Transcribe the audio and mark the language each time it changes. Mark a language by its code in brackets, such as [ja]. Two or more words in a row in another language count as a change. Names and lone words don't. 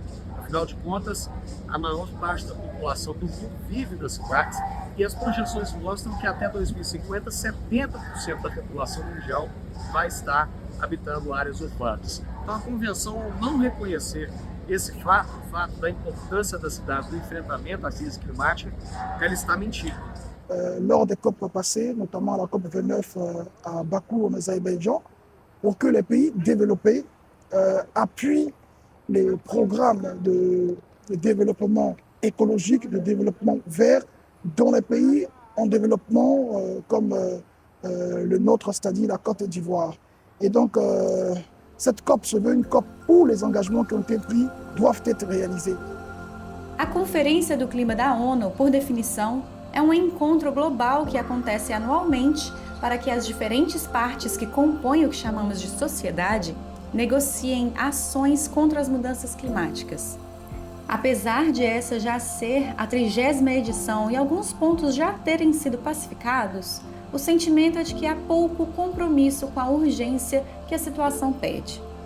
[pt] Afinal de contas, a maior parte da população do mundo vive nas cidades e as projeções mostram que até 2050, 70% da população mundial vai estar habitando áreas urbanas. Então, a Convenção, ao não reconhecer esse fato, o fato da importância das cidades no enfrentamento à crise climática, ela está mentindo. [fr] Lors des COP passées, notamment la COP 29 à Bakou, en Azerbaïdjan, pour que les pays développés appuient les programmes de développement écologique, de développement vert dans les pays en développement comme le nôtre, c'est-à-dire la Côte d'Ivoire. Et donc, cette COP se veut une COP où les engagements qui ont été pris doivent être réalisés. [pt] A Conferência do Clima da ONU, por definição, é um encontro global que acontece anualmente para que as diferentes partes que compõem o que chamamos de sociedade negociem ações contra as mudanças climáticas. Apesar de essa já ser a 30ª edição e alguns pontos já terem sido pacificados, o sentimento é de que há pouco compromisso com a urgência que a situação pede.